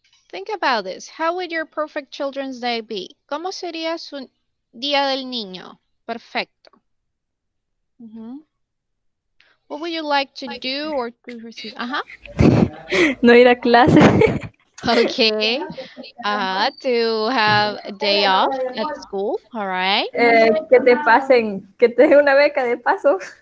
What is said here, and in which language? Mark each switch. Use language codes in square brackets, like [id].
[en] Think about this. How would your perfect Children's Day be? [es] ¿Cómo sería su Día del Niño? Perfecto. [en] What would you like to do or to receive? [es] No ir a clase. [en] Okay. To have a day off at school. All right. [es] Que te pasen, que te den una beca de paso.